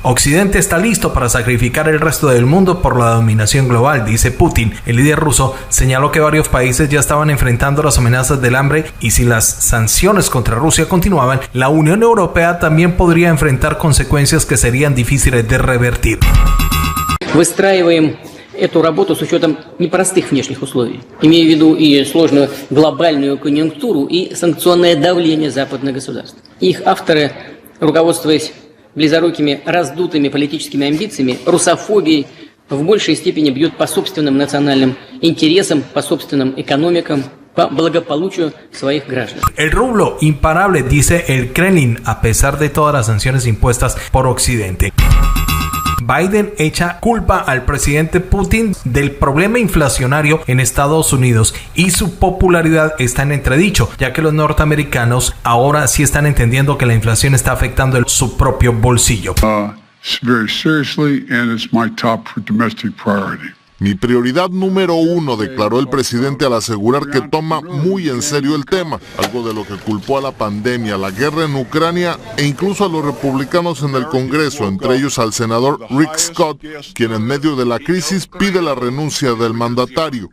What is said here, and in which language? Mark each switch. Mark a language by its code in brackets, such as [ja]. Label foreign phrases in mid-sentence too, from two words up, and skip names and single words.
[es] Occidente está listo para sacrificar el resto del mundo por la dominación global, dice Putin. El líder ruso señaló que varios países ya estaban enfrentando las amenazas del hambre y si las sanciones contra Rusia continuaban, la Unión Europea también podría enfrentar consecuencias que serían difíciles de revertir. [ru] Эту работу с учетом непростых внешних условий, имея в виду и сложную глобальную конъюнктуру, и санкционное давление западных государств. Их авторы, руководствуясь близорукими раздутыми политическими амбициями, русофобией, в большей степени бьют по собственным национальным интересам, по собственным экономикам, по благополучию своих граждан. [es] El rublo imparable, dice el Kremlin, a pesar de todas las sanciones impuestas por Occidente. Biden echa culpa al presidente Putin del problema inflacionario en Estados Unidos y su popularidad está en entredicho, ya que los norteamericanos ahora sí están entendiendo que la inflación está afectando su propio bolsillo. [en] Very seriously, and it's my top domestic priority. [es] Mi prioridad número 1, declaró el presidente al asegurar que toma muy en serio el tema, algo de lo que culpó a la pandemia, la guerra en Ucrania e incluso a los republicanos en el Congreso, entre ellos al senador Rick Scott, quien en medio de la crisis pide la renuncia del mandatario.